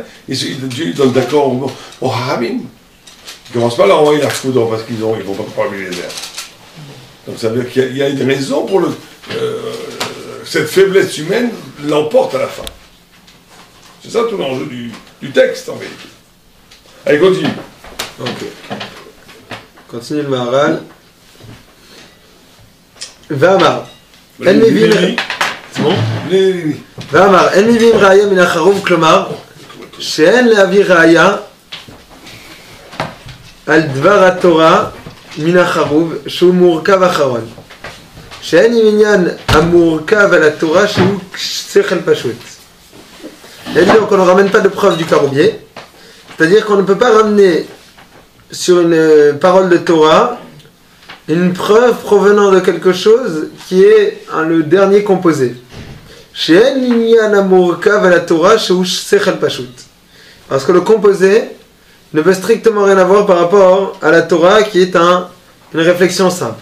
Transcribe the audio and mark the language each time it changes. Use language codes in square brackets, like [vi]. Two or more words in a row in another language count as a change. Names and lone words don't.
[fr] Dieu il donne d'accord au Harabim. Il ne commence pas à leur envoyer la foudre parce qu'ils ne vont pas parler les airs. Donc ça veut dire qu'il y a une raison pour cette faiblesse humaine l'emporte à la fin. C'est ça tout l'enjeu du texte en vérité. Allez, continue. Ok. Continue le Maharal. [he] Vamar. אין מבין... עצמו? ואמר, אין מביאים ראיה מן החרוב, כלומר, שאין להביא ראיה על דבר התורה מן החרוב, שהוא מורכב אחרון. שאין עניין המורכב על התורה שהוא שכל פשוט. [fr] Donc on ne ramène pas de preuve du caroubier, c'est-à-dire qu'on ne peut pas ramener sur une parole de Torah une preuve provenant de quelque chose qui est le dernier composé. Parce que le composé ne veut strictement rien avoir par rapport à la Torah qui est une réflexion simple.